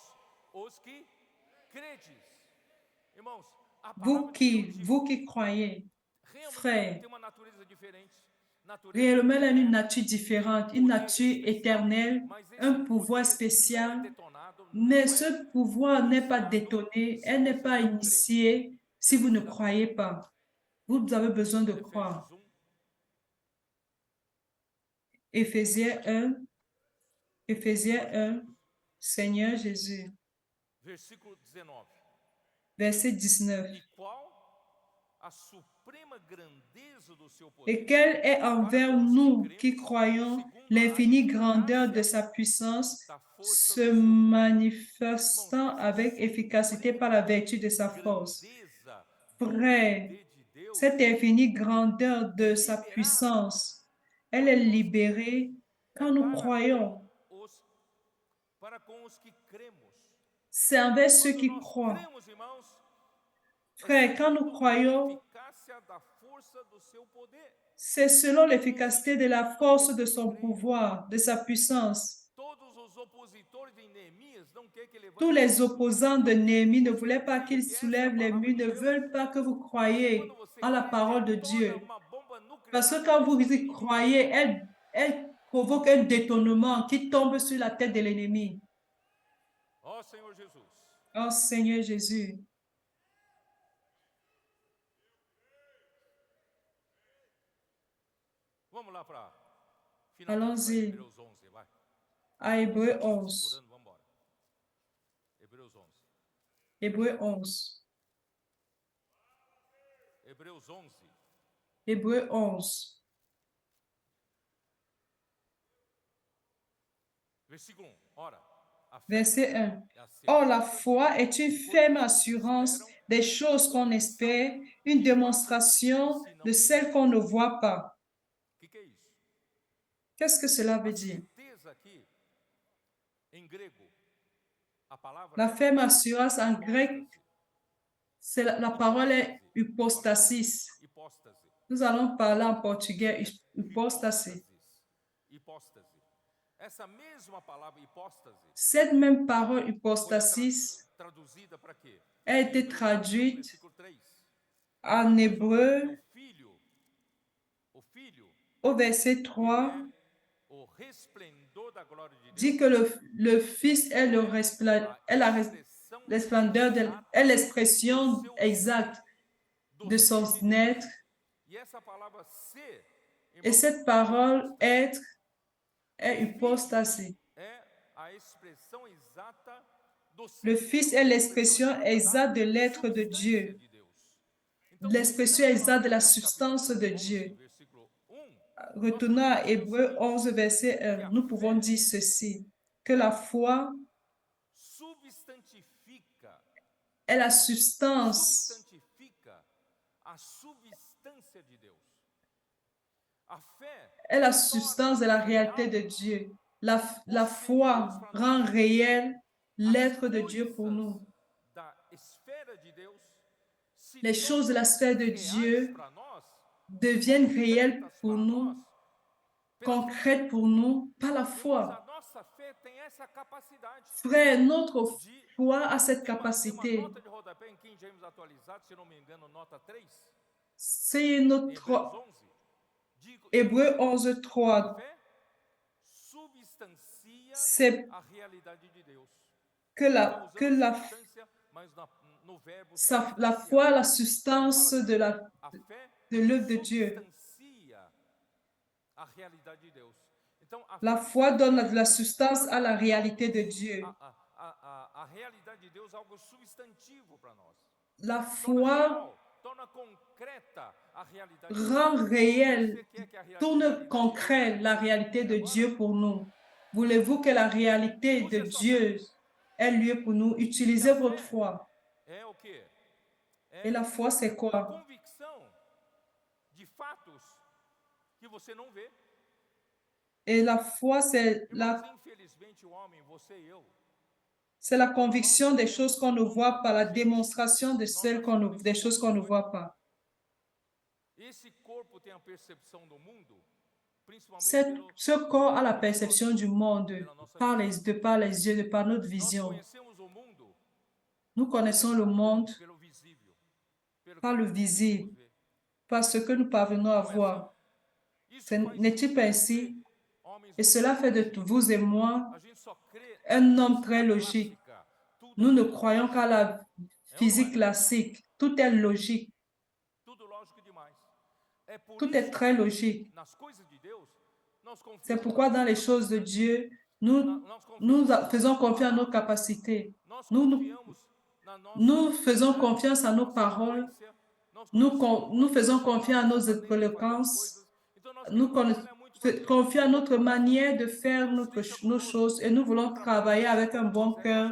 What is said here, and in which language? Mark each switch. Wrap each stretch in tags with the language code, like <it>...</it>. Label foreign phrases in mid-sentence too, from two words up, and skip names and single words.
<fr>Vous qui croyez, frères, réellement, elle a une nature différente, une nature éternelle, un pouvoir spécial, mais ce pouvoir n'est pas détonné, elle n'est pas initiée si vous ne croyez pas. Vous avez besoin de croire. Éphésiens 1, Seigneur Jésus. verset 19.</fr> <pt>E qual a suprema grandeza do seu</pt> <fr>Et</fr> <pt>poder</pt> <fr>quelle est</fr> <pt>para</pt> <fr>envers</fr> <pt>com os que</pt> <fr>nous qui</fr> <pt>cremos,</pt> <fr>croyons</fr> <pt>segundo a</pt> <fr>l'infinie grandeur de</fr> <pt>eficácia</pt> <fr>sa puissance,</fr> <pt>da força</pt> <fr>se</fr> <pt>do seu poder. Irmãos,</pt> <fr>manifestant</fr> <pt>essa</pt> <fr>avec efficacité par la</fr> <pt>suprema</pt> <fr>vertu de sa force.</fr> <pt>grandeza do</pt> <fr>Frère,</fr> <pt>poder de Deus</pt> <fr>cette infinie grandeur</fr> <pt>é</pt> <fr>de sa</fr> <pt>liberada</pt> <fr>puissance, elle est</fr> <pt>quando nós</pt> <fr>libérée</fr> <pt>é</pt> <fr>quand nous croyons.</fr> <pt>para com os que cremos.</pt> <fr>C'est envers ceux</fr> <pt>Quando</pt> <fr>qui</fr> <pt>nós</pt> <fr>croient.</fr> <pt>cremos, irmãos, é</pt> <fr>Frère, quand nous</fr> <pt>segundo a</pt> <fr>croyons,</fr> <pt>eficácia da força do seu poder.</pt> <fr>c'est selon l'efficacité de la force de son pouvoir, de sa puissance.</fr> <pt>Todos os opositores de Neemias não querem que</pt> <fr>Tous</fr> <pt>levante</pt> <fr>les</fr> <pt>muro,</pt> <fr>opposants de</fr> <pt>não querem que</pt> <fr>Néhémie ne</fr> <pt>você</pt> <fr>voulaient pas</fr> <pt>creia</pt> <fr>qu'il</fr> <pt>que essa é a</pt> <fr>soulève les</fr> <pt>palavra</pt> <fr>murs,</fr> <pt>de</pt> <fr>ne</fr> <pt>Deus.</pt> <fr>veulent pas que vous</fr> <pt>Porque quando</pt> <fr>croyiez</fr> <pt>você</pt> <fr>en la</fr> <pt>crê,</pt> <fr>parole de</fr> <pt>detona</pt> <fr>Dieu.</fr> <pt>uma bomba nuclear</pt> <fr>Parce</fr> <pt>na</pt> <fr>que quand vous</fr> <pt>cabeça do</pt> <fr>y</fr> <pt>inimigo.</pt> <fr>croyez, elle provoque un détournement qui tombe sur la tête de l'ennemi.</fr> <pt>Ó Senhor Jesus.</pt> <fr>Oh Seigneur Jésus.</fr> <pt>Vamos lá para finalmente para</pt> <fr>Allons-y</fr> <pt>Hebreus 11, vai.</pt> <fr>à Hébreu</fr> <pt>Tá</pt> <fr>11.</fr> <pt>segurando, vamos embora. Hebreus 11.</pt> <fr>Hébreu 11.</fr> <pt>Hebreus 11.</pt> <fr>Hébreu 11.</fr> <pt>Versículo 1. Ora, a fé</pt> <fr>Verset 1.</fr> <pt>é a</pt> <fr>Or, la</fr> <pt>certeza</pt> <fr>foi est une</fr> <pt>de</pt> <fr>ferme</fr> <pt>coisas que se</pt> <fr>assurance</fr> <pt>esperam,</pt> <fr>des choses qu'on</fr> <pt>convicção</pt> <fr>espère, une</fr> <pt>de fatos</pt> <fr>démonstration</fr> <pt>que se não</pt> <fr>de</fr> <pt>se</pt> <fr>celles</fr> <pt>veem.</pt> <fr>qu'on ne voit pas.</fr> <pt>O que é isso?</pt> <fr>Qu'est-ce que cela</fr> <pt>A</pt> <fr>veut dire?</fr> <pt>certeza aqui, em grego, a palavra</pt> <fr>La</fr> <pt>é</pt> <fr>ferme assurance en grec,</fr> <pt>hipóstase.</pt> <fr>c'est la parole est hypostasis.</fr> <pt>Hipóstase.</pt> <fr>Nous allons parler en portugais, hypostasie.</fr> <pt>Hipóstase. Essa mesma palavra hipóstase</pt> <fr>Cette même parole</fr> <pt>foi</pt> <fr>hypostasis</fr> <pt>traduzida para quê?</pt> <fr>a été</fr> <pt>Hebreus 11,</pt> <fr>traduite</fr> <pt>versículo 3.</pt> <fr>en</fr> <pt>Que</pt> <fr>hébreu</fr> <pt>o filho,</pt> <fr>au verset</fr> <pt>ele</pt> <fr>3,</fr> <pt>é o resplendor da glória de</pt> <fr>dit</fr> <pt>Deus,</pt> <fr>que le Fils est la splendeur, est l'expression exacte</fr> <pt>do</pt> <fr>de son</fr> <pt>ser de Deus.</pt> <fr>être.</fr> <pt>E essa palavra ser,</pt> <fr>Et</fr> <pt>irmãos,</pt> <fr>cette</fr> <pt>é</pt> <fr>parole,</fr> <pt>hipóstase.</pt> <fr>être, est hypostasie.</fr> <pt>É a expressão exata do ser</pt> <fr>Le</fr> <pt>de</pt> <fr>Fils</fr> <pt>Deus,</pt> <fr>est</fr> <pt>a expressão</pt> <fr>l'expression exacte de l'être de</fr> <pt>substância</pt> <fr>Dieu,</fr> <pt>de Deus. Então,</pt> <fr>l'expression</fr> <pt>voltando lá</pt> <fr>exacte de</fr> <pt>para</pt> <fr>la</fr> <pt>Hebreus capítulo</pt> <fr>substance de</fr> <pt>11,</pt> <fr>Dieu.</fr> <pt>versículo 1, nós</pt> <fr>Retournons</fr> <pt>podemos</pt> <fr>à</fr> <pt>dizer o</pt> <fr>Hébreu</fr> <pt>seguinte,</pt> <fr>11, verset</fr> <pt>que</pt> <fr>1.</fr> <pt>a</pt> <fr>Nous pouvons</fr> <pt>fé</pt> <fr>dire ceci, que la foi</fr> <pt>substantifica</pt> <fr>est la substance,</fr> <pt>a substância de Deus. A fé</pt> <fr>est la substance de la réalité de</fr> <pt>real</pt> <fr>Dieu.</fr> <pt>o</pt> <fr>La</fr> <pt>ser de Deus</pt> <fr>foi</fr> <pt>para</pt> <fr>rend</fr> <pt>nós.</pt> <fr>réel</fr> <pt>As</pt> <fr>l'être de Dieu pour</fr> <pt>coisas</pt> <fr>nous.</fr> <pt>da esfera de Deus se</pt> <fr>Les choses de la</fr> <pt>tornam</pt> <fr>sphère de</fr> <pt>reais</pt> <fr>Dieu</fr> <pt>para nós,</pt> <fr>deviennent réelles</fr> <pt>concretas</pt> <fr>pour</fr> <pt>para</pt> <fr>nous,</fr> <pt>nós, pela fé.</pt> <fr>concrètes pour nous, par la</fr> <pt>Irmãos, a</pt> <fr>foi.</fr> <pt>nossa fé tem essa capacidade</pt> <fr>Frère, notre</fr> <pt>de</pt> <fr>foi a cette</fr> <pt>tem uma</pt> <fr>capacité.</fr> <pt>nota de rodapé em King James atualizado, se não me engano, nota 3,</pt> <fr>C'est</fr> <pt>em</pt> <fr>notre</fr> <pt>Hebreus 11.</pt> <fr>Hébreu</fr> <pt>Diz</pt> <fr>11,</fr> <pt>que a</pt> <fr>3.</fr> <pt>fé substancia</pt> <fr>C'est</fr> <pt>a realidade de Deus.</pt> <fr>que</fr> <pt>Está usando</pt> <fr>la,</fr> <pt>substância, mas no verbo</pt> <fr>la</fr> <pt>substanciar.</pt> <fr>foi, la</fr> <pt>Ele</pt> <fr>substance</fr> <pt>fala</pt> <fr>de</fr> <pt>assim, a fé</pt> <fr>l'œuvre de Dieu.</fr> <pt>substancia a realidade de Deus. Então, a</pt> <fr>La</fr> <pt>fé</pt> <fr>foi donne</fr> <pt>é</pt> <fr>la substance à la réalité de</fr> <pt>algo</pt> <fr>Dieu.</fr> <pt>a realidade de Deus, algo substantivo para nós.</pt> <fr>La</fr> <pt>Torna</pt> <fr>foi</fr> <pt>real, torna concreta a realidade de Deus.</pt> <fr>rend réel,</fr> <pt>Você quer que a</pt> <fr>tourne</fr> <pt>realidade de</pt> <fr>concret</fr> <pt>Deus</pt> <fr>la réalité de</fr> <pt>agora?</pt> <fr>Dieu pour nous. Voulez-vous que la réalité de</fr> <pt>Use a sua fé.</pt> <fr>Dieu ait lieu pour nous?</fr> <pt>E</pt> <fr>Utilisez</fr> <pt>a</pt> <fr>votre</fr> <pt>fé</pt> <fr>foi.</fr> <pt>é o quê?</pt> <fr>Et la foi, c'est</fr> <pt>a</pt> <fr>quoi?</fr> <pt>convicção de fatos que você não vê.</pt> <fr>Et la foi,</fr> <pt>Irmãos, infelizmente o homem, você e eu,</pt> <fr>c'est la conviction des choses qu'on ne voit pas, la démonstration de des choses qu'on ne voit pas.</fr> <pt>esse corpo tem a percepção do mundo, principalmente</pt> <fr>Ce corps a la perception du monde de par les yeux, de par notre</fr> <pt>nós</pt> <fr>vision.</fr> <pt>conhecemos o mundo</pt> <fr>Nous connaissons le monde</fr> <pt>pelo visível,</pt> <fr>par le visible, par ce que nous parvenons à voir. N'est-il pas ainsi? Et cela fait de vous et moi</fr> <pt>a gente só crê</pt> <fr>un homme très logique.</fr> <pt>clássica, tudo</pt> <fr>Nous ne croyons qu'à la physique classique. Tout est logique.</fr> <pt>tudo lógico demais. É por</pt> <fr>Tout est</fr> <pt>isso</pt> <fr>très logique.</fr> <pt>nas coisas de Deus nós</pt> <fr>C'est</fr> <pt>confiamos</pt> <fr>pourquoi dans les choses de Dieu, nous faisons confiance à nos capacités.</fr> <pt>nós</pt> <fr>Nous</fr> <pt>confiamos</pt> <fr>Nous faisons confiance à nos paroles, nous faisons confiance à nos éloquences, confions à notre manière de faire nos choses et nous voulons travailler avec un bon cœur.</fr>